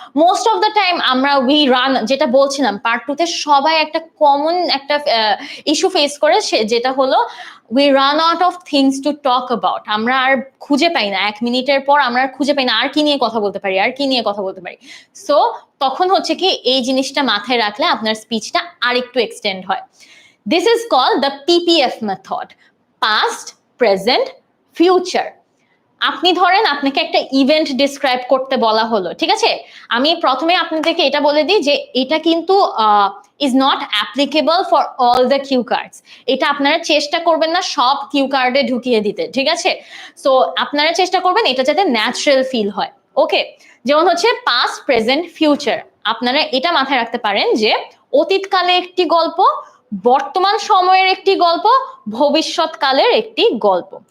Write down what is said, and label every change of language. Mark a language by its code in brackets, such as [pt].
[en] most of the time [bn] আমরা যেটা বলছিলাম পার্ট 2 তে সবাই একটা কমন একটা ইস্যু ফেস করে, যেটা হলো [en] We run out of things to talk about. [bn] আমরা আর খুঁজে পাই না, 1 মিনিটের পর আমরা আর খুঁজে পাই না আর কি নিয়ে কথা বলতে পারি, আর কি নিয়ে কথা বলতে পারি। সো তখন হচ্ছে কি এই জিনিসটা মাথায় রাখলে আপনার স্পিচটা আরেকটু এক্সটেন্ড হয়। [en] This is called the PPF method, past, present, future. [bn] আপনি ধরেন আপনাকে একটা ইভেন্ট ডিসক্রাইব করতে বলা হলো, ঠিক আছে, আমি প্রথমে আপনাদেরকে এটা বলে দিই যে এটা কিন্তু [en] Is not applicable for all the cue cards. [bn] এটা আপনারা চেষ্টা করবেন না সব কিউ কার্ডে ঢুকিয়ে দিতে, ঠিক আছে। সো আপনারা চেষ্টা করবেন এটা যাতে ন্যাচারাল ফিল হয়। ওকে, যেমন হচ্ছে পাস্ট, প্রেজেন্ট, ফিউচার, আপনারা এটা মাথায় রাখতে পারেন যে অতীতকালে একটি গল্প, বর্তমান সময়ের একটি গল্প, ভবিষ্যৎকালের একটি গল্প।